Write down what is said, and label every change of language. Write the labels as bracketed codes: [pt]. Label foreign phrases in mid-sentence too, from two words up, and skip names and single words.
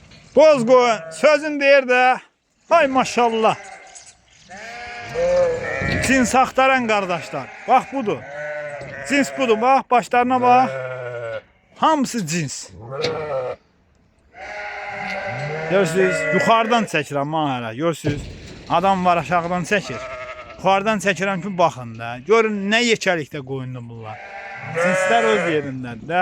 [tr] Boz koyun sözün deyir de. Hay maşallah. Cins aktaran kardeşler. Bak budur. Cins budur. Bak başlarına bak. [az] Hamısı cins. Görürsünüz. Yukarıdan çəkirəm ha hələ. Görürsünüz. Adam var aşağıdan çəkir. Yukarıdan çəkirəm ki baxın da. Görün nə yekəlikdə qoyundu bunlar. Cinslər öz yerindədir də.